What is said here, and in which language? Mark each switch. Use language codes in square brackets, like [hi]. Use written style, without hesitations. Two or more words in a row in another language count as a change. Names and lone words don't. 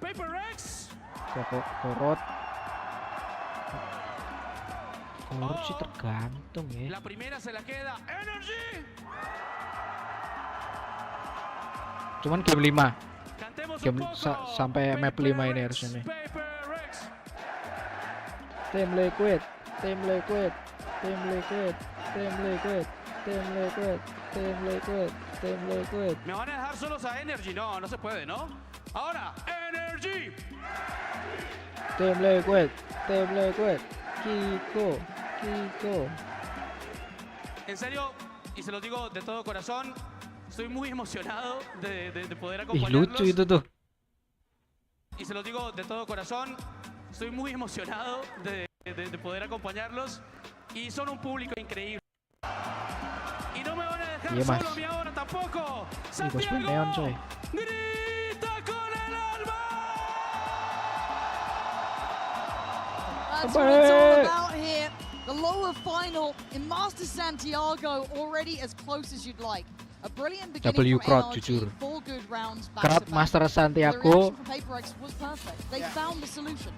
[id] Korot sih tergantung ya. Cuman game 5. Sampai map 5 ini harusnya nih. Tim Liquid. [es] Me van a dejar solos a Energy, no se puede, ¿no? Ahora, Energy. [id] Tim Liquid. [es] Kiko. En serio, y se lo digo de todo corazón, estoy muy emocionado de poder acompañarlos. [id] Lucu itu tuh. [es] Y se lo digo de todo corazón, estoy muy emocionado de poder acompañarlos. Y son un público increíble. Y no me van a dejar solo a mí ahora tampoco. Santiago, grita con el alma. [en] That's what it's all about here. The lower final in Master Santiago already as close as you'd like. A brilliant beginning from NRG, 4 good rounds back Crowd to back. Master Santiago. The reaction from PaperX was perfect. They found the solution.